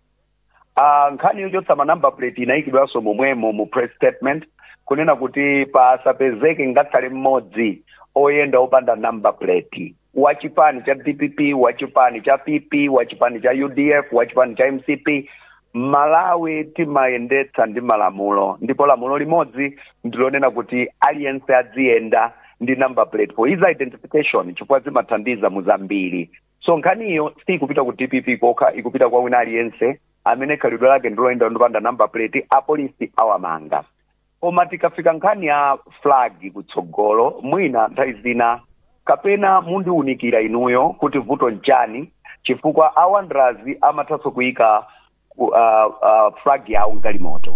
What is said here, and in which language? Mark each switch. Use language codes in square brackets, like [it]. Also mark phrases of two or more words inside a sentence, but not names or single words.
[ny] Nkhani yochotsa ma [en] number plate [ny] inayikidwanso momwemo mu [en] press statement [ny] kunena kuti pasapezeke ngakhale mmodzi oyenda opanda [en] number plate [ny] wachipani cha DPP wachipani cha PP wachipani cha UDF wachipani cha MCP Malawi timayendetsa ndi malamulo, ndipo lamulo limodzi ndilonena kuti aliyense azienda ndi [en] number plate for his identification [ny] chifukwa zimathandiza muzambiri. So nkhaniyo si kupita ku DPP kokha, ikupita kwa wina aliyense amene khalidwe lake ndiloyenda ndopanda [en] number plate, [ny] apolisi awamanga. Koma tikafika nkhani ya flag kutsogolo, mwina nthawi zina kapena mundiunikira inuyo kuti vuto nchani chifukwa awandrazi amathaso kuyika flag yawo mgalimoto.